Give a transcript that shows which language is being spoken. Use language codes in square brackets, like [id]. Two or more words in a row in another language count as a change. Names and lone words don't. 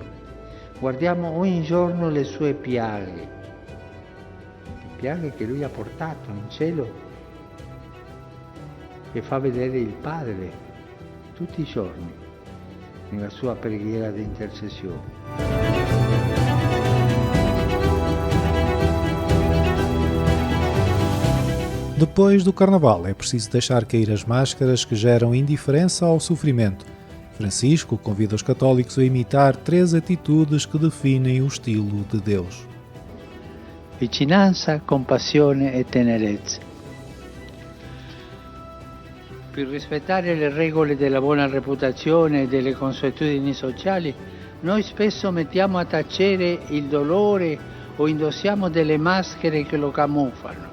[it] Guardiamo ogni giorno le sue piaghe, le piaghe che Lui ha portato in cielo, che fa vedere il Padre tutti i giorni nella sua preghiera di intercessione. [pt] Depois do Carnaval, é preciso deixar cair as máscaras que geram indiferença ao sofrimento. Francisco convida os católicos a imitar 3 atitudes que definem o estilo de Deus. [it] Vicinanza, compassione e tenerezza. Per rispettare le regole della buona reputazione e delle consuetudini sociali, noi spesso mettiamo a tacere il dolore o indossiamo delle maschere che lo camuffano.